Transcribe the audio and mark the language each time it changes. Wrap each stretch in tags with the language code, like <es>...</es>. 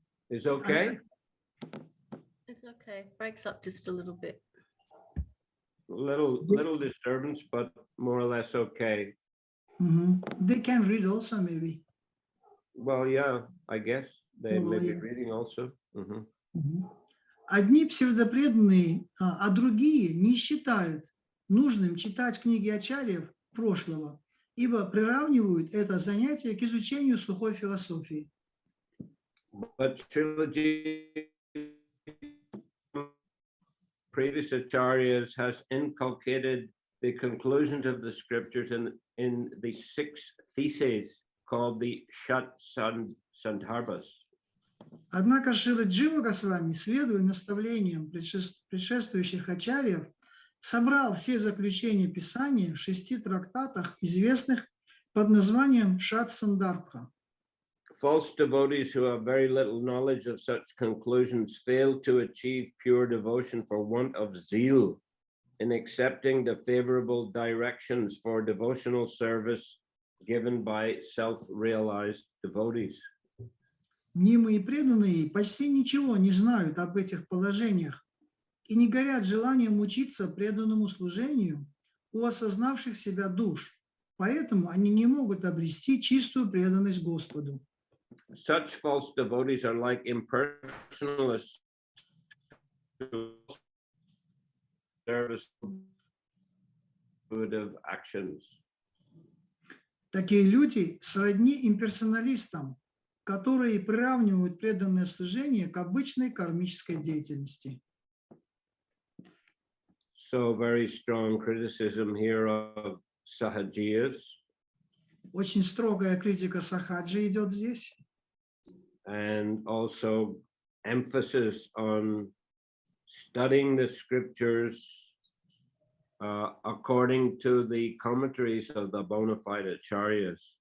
<en>Is okay? It's okay. Breaks up just a little bit. Little disturbance, but more or less okay. They can read also, maybe. Well, yeah, I guess they may be yeah. reading also. Mhm.</en> <ru>Одни псевдопреданные, а другие не считают нужным читать книги ачарьев прошлого, ибо приравнивают это занятие к изучению сухой философии.</ru> <en>But Srilaji, previous acharyas has inculcated the conclusions of the scriptures in the 6 theses called the Shat Sandarbhas.</en> <ru>Однако Шрила Джива Госвами, следуя наставлениям предшествующих ачарьев, собрал все заключения Писания в 6 трактатах, известных под названием Шат Сандарбха.</ru> <en>False devotees who have very little knowledge of such conclusions fail to achieve pure devotion for want of zeal in accepting the favorable directions for devotional service given by self-realized devotees.</en> <ru>Мнимые преданные почти ничего не знают об этих положениях и не горят желанием учиться преданному служению у осознавших себя душ, поэтому они не могут обрести чистую преданность Господу.</ru> <en>Such false devotees are like impersonalists who service intuitive actions.</en> <ru>Такие люди сродни имперсоналистам, которые приравнивают преданное служение к обычной кармической деятельности.</ru> <en>So very strong criticism here of sahajiyas.</en> <ru>Очень строгая критика сахаджи идет здесь.</ru> <en>And also emphasis on studying the scriptures according to the commentaries of the bona fide acharyas.</en>